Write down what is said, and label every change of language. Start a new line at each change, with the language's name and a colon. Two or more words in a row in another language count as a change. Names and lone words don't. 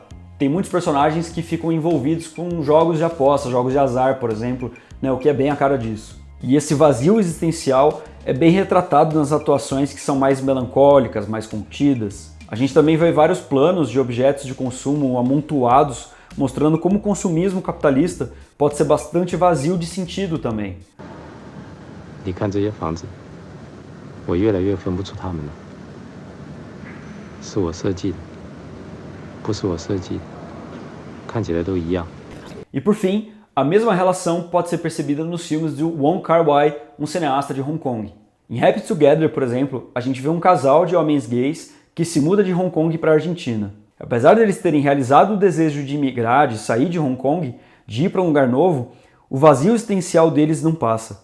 Portuguese: Tem muitos personagens que ficam envolvidos com jogos de aposta, jogos de azar, por exemplo, né, o que é bem a cara disso. E esse vazio existencial é bem retratado nas atuações que são mais melancólicas, mais contidas. A gente também vê vários planos de objetos de consumo amontoados, mostrando como o consumismo capitalista pode ser bastante vazio de sentido também.
Chinese: 你看这些房子，我越来越分不出它们了。是我设计的，不是我设计的，看起来都一样。
Portuguese: E por fim, a mesma relação pode ser percebida nos filmes de Wong Kar-wai, um cineasta de Hong Kong. Em Happy Together, por exemplo, a gente vê um casal de homens gays que se muda de Hong Kong para a Argentina. Apesar de eles terem realizado o desejo de imigrar, de sair de Hong Kong, de ir para um lugar novo, o vazio existencial deles não passa.